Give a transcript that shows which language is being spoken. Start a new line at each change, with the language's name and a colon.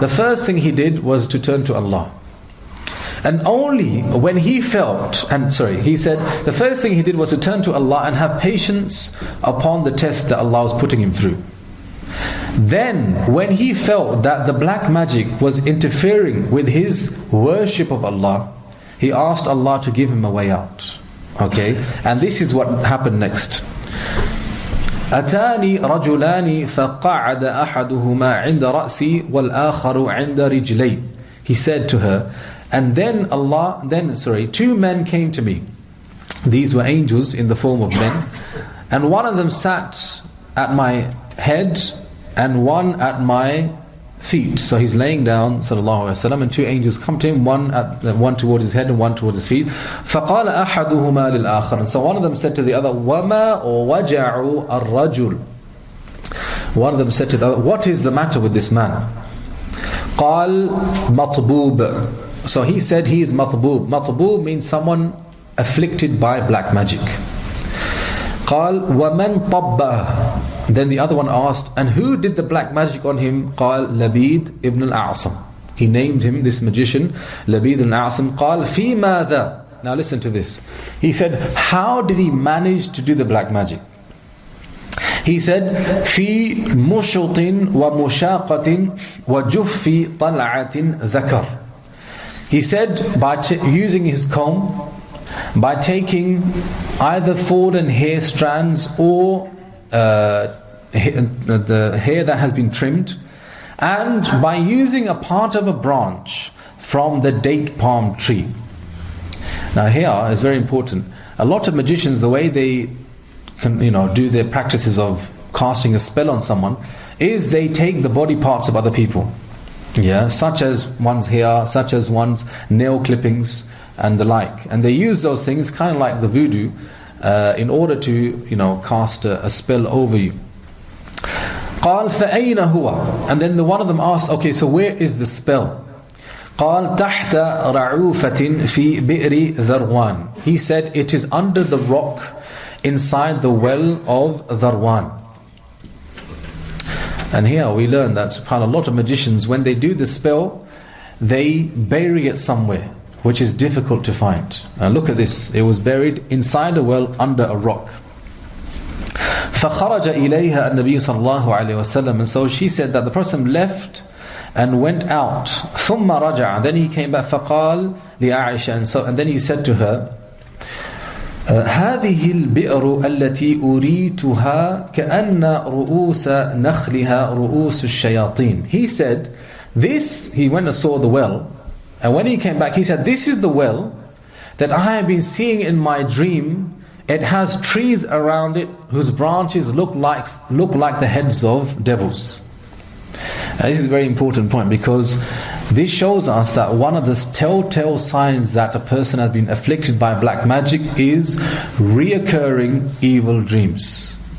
English: The first thing he did was to turn to Allah. And only when he felt, he said the first thing he did was to turn to Allah and have patience upon the test that Allah was putting him through. Then when he felt that the black magic was interfering with his worship of Allah, he asked Allah to give him a way out. Okay? And this is what happened next.
Arabic: أتاني رجلان فقعد أحدهما عند رأسي والآخر عند رجلي.
English: He said to her, and then two men came to me. These were angels in the form of men, and one of them sat at my head and one at my feet. So he's laying down, sallallahu alaihi wasallam, and two angels come to him, one towards his head and one towards his feet.
Arabic: فَقَالَ أَحَدُهُمَا لِلْآخَرِ.
English: And so one of them said to the other,
Arabic: وَمَا وَجَعُ الرَّجُلِ.
English: One of them said to the other, what is the matter with this man?
Arabic: قَالْ مَطْبُوبٌ.
English: So he said he is matboob. Matboob means someone afflicted by black magic.
Arabic: قال ومن طبّه.
English: Then the other one asked, and who did the black magic on him?
Arabic: قال لبيد
English: ibn al-A'sam. He named him, this magician, Labid ibn al-A'sam.
Arabic: قال في ماذا.
English: Now listen to this. He said, how did he manage to do the black magic? He said,
Arabic: في مشط ومشاقة وجف طلعة ذكر.
English: He said, by using his comb, by taking either fallen hair strands or the hair that has been trimmed, and by using a part of a branch from the date palm tree. Now here is very important. A lot of magicians, the way they can, do their practices of casting a spell on someone, is they take the body parts of other people. Such as one's hair, such as one's nail clippings and the like. And they use those things kind of like the voodoo in order to, cast a spell over you.
Arabic: قال فأين هو.
English: And then one of them asked, okay, so where is the spell?
Arabic: قال تحت رعوفة في بئر ذروان.
English: He said it is under the rock inside the well of Dharwan. And here we learn that, subhanAllah, a lot of magicians, when they do the spell, they bury it somewhere, which is difficult to find. And look at this. It was buried inside a well under a rock.
Arabic: فَخَرَجَ إِلَيْهَا النَّبِيُّ صَلَّى اللَّهُ عَلَيْهِ وَسَلَّمَ.
English: And so she said that the Prophet left and went out.
Arabic: ثُمَّ رَجَعَ.
English: Then he came back.
Arabic: فَقَالْ لِعَائِشَةٍ.
English: And then he said to her,
Arabic: هذه البئر التي أريتها كأن رؤوس نخلها رؤوس الشياطين.
English: He said, he went and saw the well, and when he came back he said, this is the well that I have been seeing in my dream. It has trees around it whose branches look like the heads of devils. Now, this is a very important point, because this shows us that one of the telltale signs that a person has been afflicted by black magic is reoccurring evil dreams.